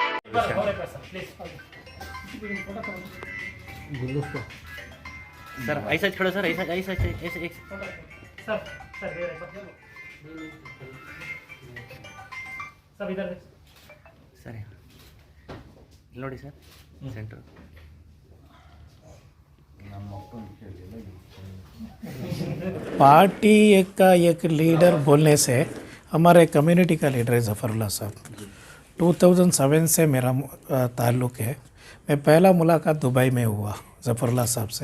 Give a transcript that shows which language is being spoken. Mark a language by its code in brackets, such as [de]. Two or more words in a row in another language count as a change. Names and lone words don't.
[hi] सर ऐसा खड़ो सर, ऐसा ऐसा ऐसे ऐसे सब इधर [kn] सर ನೋಡಿ ಸರ್ ಸೆಂಟರ್ [hi] पार्टी का एक लीडर बोलने से हमारे कम्युनिटी का लीडर है ज़फ़रुल्लाह साहब। 2007 से मेरा ताल्लुक़ है। मैं पहला मुलाकात दुबई में हुआ ज़फ़रुल्लाह साहब से।